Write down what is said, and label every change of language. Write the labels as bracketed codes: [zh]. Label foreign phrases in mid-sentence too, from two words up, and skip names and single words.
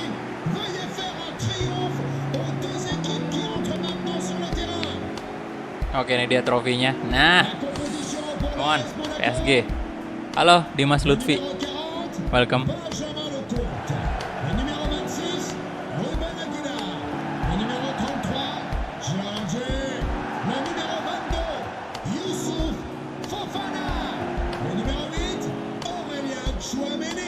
[fr] Veuillez faire un triomphe aux deux équipes qui entrent maintenant sur le terrain. [id] Oke, ini dia trofinya. Nah, [en] come on, PSG. [id] Halo, Dimas Lutfi. [en] Welcome. [fr] Benjamin Lecomte. Le numéro 26, Ruben Aguilar. Le numéro 33, George. Le numéro 22, Youssouf Fofana. Le numéro 8, Aurélien Tchouaméni.